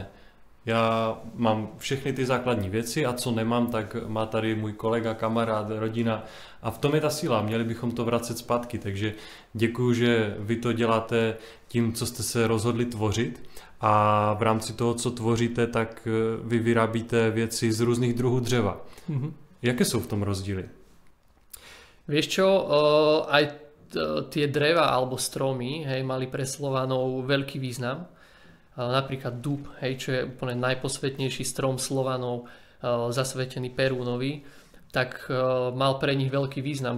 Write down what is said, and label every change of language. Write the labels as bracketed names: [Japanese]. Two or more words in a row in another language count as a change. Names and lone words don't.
[Czech] Já mám všechny ty základní věci a co nemám, tak má tady můj kolega, kamarád, rodina. A v tom je ta síla, měli bychom to vracet zpátky. Takže děkuju, že vy to děláte tím, co jste se rozhodli tvořit. A v rámci toho, co tvoříte, tak vy vyrábíte věci z různých druhů dřeva. Mm-hmm. Jaké sú v tom rozdíly? [Slovak] Vieš čo, aj tie dreva alebo stromy, hej, mali pre Slovanov veľký význam. Napríklad dub, hej, čo je úplne najposvetnejší strom Slovanov, zasvetený Perúnovi, tak mal pre nich veľký význam.